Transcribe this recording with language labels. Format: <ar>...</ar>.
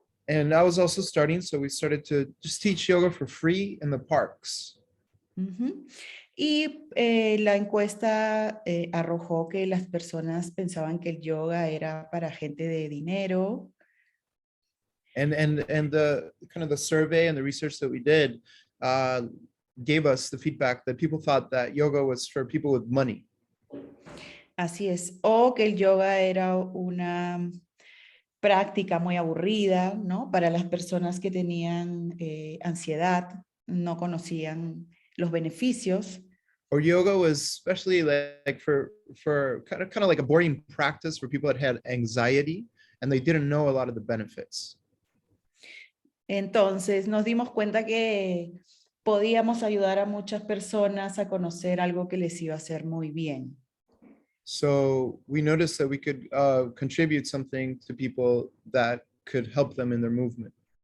<en>And I was also starting, so we started to just teach yoga for free in the parks. Ujú.</en> <es>Y la encuesta arrojó que las personas pensaban que el yoga era para gente de dinero.</es> <en>And the kind of the survey and the research that we did gave us the feedback that people thought that yoga was for people with money.</en> <es>Así es, o que el yoga era una práctica muy aburrida, ¿no? Para las personas que tenían ansiedad, no conocían los beneficios.</es> <en>Or yoga was especially like for kind of like a boring practice for people that had anxiety and they didn't know a lot of the benefits.</en> <es>Entonces nos dimos cuenta que podíamos ayudar a muchas personas a conocer algo que les iba a hacer muy bien.</es> <en>So we noticed that we could contribute something to people that could help them in their movement.</en>